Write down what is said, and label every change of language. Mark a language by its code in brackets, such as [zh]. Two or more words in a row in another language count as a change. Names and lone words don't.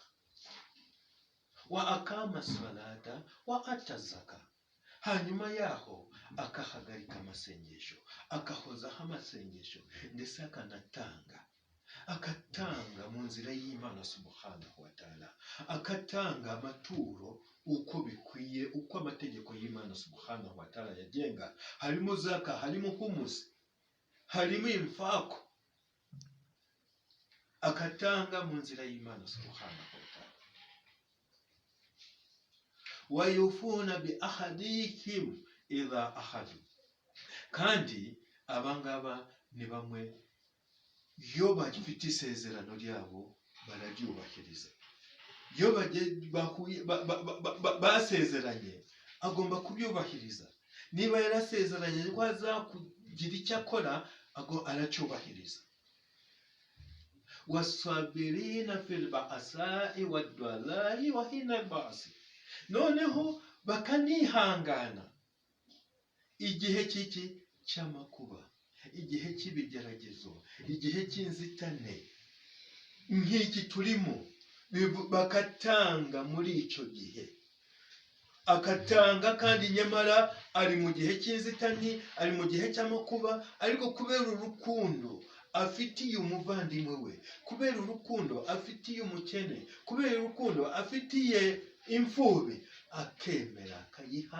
[ar] وأقام الصلاة وآتى الزكاة, [rw] hanyuma yaho akahagarika amasengesho, akahozaho amasengesho, ndetse akatanga mu nzira y'Imana [ar] سبحانه وتعالى, [rw] akatanga amaturo uko bikwiye, uko amategeko y'Imana [ar] سبحانه وتعالى [rw] yagenga. Harimo zaka, harimo humusi, harimo infako, akatanga mu nzira y'Imana [ar] سبحانه وتعالى. والموفون بعهدهم إذا عاهدوا, [rw] kandi abangaba ni bamwe iyo bafite isezerano ryabo bararyubahiriza. Iyo basezeranye agomba kubyubahiriza. Niba yarasezeranye ko azakugira icyo akora, aracyubahiriza. [ar] والصابرين في البأساء والضراء وحين البأس, [rw] noneho bakanihangana igihe cy'amakuba, igihe cy'ibigeragezo, igihe cy'inzitane nk'iki turimo, bakatanga muri icyo gihe, akatanga kandi nyamara ari mu gihe cy'inzitane, ari mu gihe cy'amakuba, ariko kubera urukundo afitiye umuvandimwe we, kubera urukundo afitiye umukene, kubera urukundo afitiye imfubi, akemera akayiha.